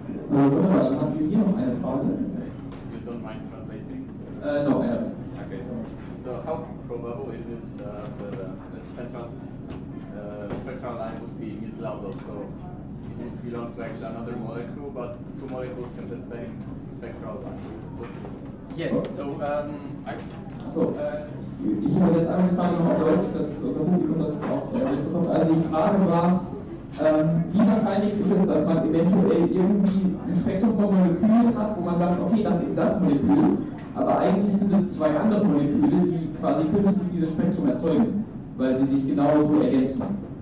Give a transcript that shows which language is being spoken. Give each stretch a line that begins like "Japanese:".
German: So, wunderbar, dann haben wir hier noch eine Frage.
English: You don't mind translating? No, I don't. Okay. So how probable is it that the central spectral line would be mislabeled? So it would belong to actually another molecule, but two molecules can have the same spectral line. Yes, so
German: Achso, ich übersetze einmal die Frage noch auf Deutsch, dass unser Publikum das auch mitbekommt. Also die Frage war, wie wahrscheinlich ist es, dass man eventuell irgendwie ein Spektrum von Molekülen hat, wo man sagt, okay, das ist das Molekül, aber eigentlich sind es zwei andere Moleküle, die quasi künstlich dieses Spektrum erzeugen, weil sie sich genauso ergänzen.